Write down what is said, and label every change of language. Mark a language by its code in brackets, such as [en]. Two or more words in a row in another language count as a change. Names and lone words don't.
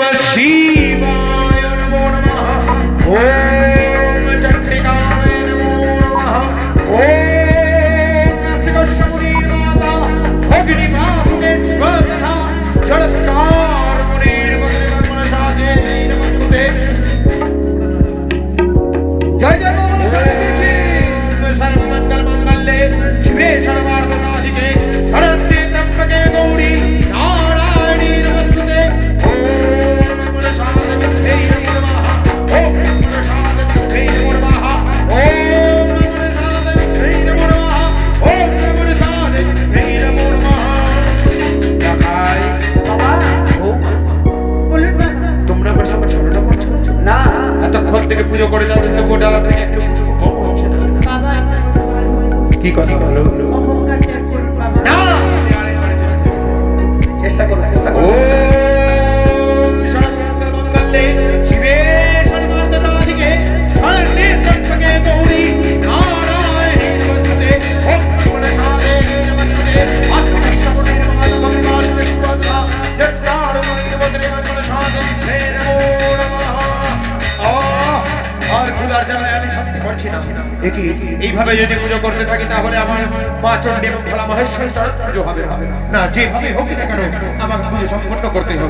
[sa] শিবায় নমো নমঃ। ওম চণ্ডিকায় নমো নমঃ। ওম নাস্তিকস্য মুনির্মাতা অগ্নিবাসুকে স্বতঃ জড়ৎকার মুনির্মুনির্মনসাদে নমস্তুতে। [bn] জয় জয় মা মনসাদেবী কি। [sa] সর্বমঙ্গল মঙ্গলে শিবে সর্বার্থ সাধিকে শরণ্যে ত্র্যম্বকে গৌরী নারায়ণী নমস্তুতে। ওম মনসাদেবী নমো নমঃ। ওম মনসাদেবী নমো নমঃ। ওম মনসাদেবী নমো নমঃ। ওম মনসাদেবী নমো নমঃ। [bn] দেখাই বাবা ও বলুন না। তোমরা আমার সঙ্গে ঝগড়া করছো না এতক্ষণ থেকে পুজো করে যাচ্ছে তো গোডালা থেকে একটু পুষ্প কম হচ্ছে না। বাবা একটা কথা বলবো। কি কথা বলো? অহংকার ত্যাগ করুন বাবা। না আমি আরেকবার চেষ্টা করব। চেষ্টা করো। [sa] ওম সর্বমঙ্গল মঙ্গলে শিবে সর্বার্থ সাধিকে শরণ্যে ত্র্যম্বকে গৌরী নারায়ণী নমস্তুতে। ওম মনসাদেবী নমস্তুতে। আস্তিকস্য মুনির্মাতা ভক্তিবাসুকে স্বতঃ জড়ৎকার মুনির্মুনির্মনসাদে নমো নমঃ। [bn] আর ক্ষুধার জ্বালায় আমি থাকতে পারছি না। একি এইভাবে যদি পুজো করতে থাকি তাহলে আমার মা চণ্ডী এবং ভোলা মহেশ্বরী চরণ পুজো হবে না। যেভাবে হোক না কেন আমাকে পুজো সম্পন্ন করতে হবে।